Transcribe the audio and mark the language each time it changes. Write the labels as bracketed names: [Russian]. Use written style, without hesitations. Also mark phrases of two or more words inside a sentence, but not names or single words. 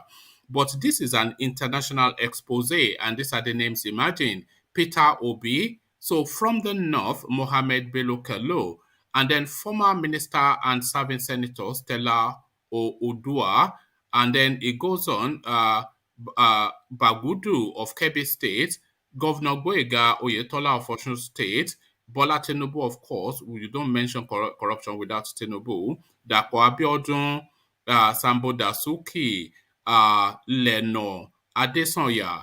[English] But this is an international expose, and these are the names. Imagine Peter Obi, so from the north, Mohammed Bello Kello, and then former minister and serving senator Stella Odua, and then it goes on, Bagudu of Kebbi State, Governor Boyega Oyetola of Osun State, Bola Tinubu, of course, you don't mention corruption without Tinubu. Dapo Abiodun, Sambo Dasuki, Leno, Adesanya.